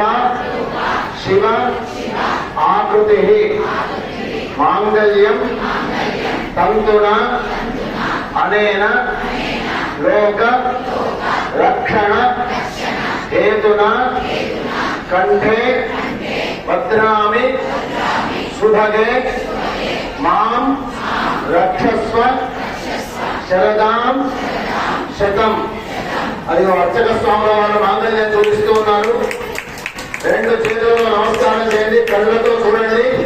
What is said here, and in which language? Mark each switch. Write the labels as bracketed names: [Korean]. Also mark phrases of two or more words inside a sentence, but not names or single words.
[Sanskrit] शिव आकृतिः मांगल्यं तंतुना अनेन लोक रक्षण हेतुना कंठे भद्रामि सुभगे मां रक्षस्व శరదాం శతం. [Telugu] అది అర్చక స్వాముల వారు మాంగళ్యం చూపిస్తూ ఉన్నారు. రెండు చేతుల్లో నమస్కారం చేయండి, కళ్ళతో చూడండి.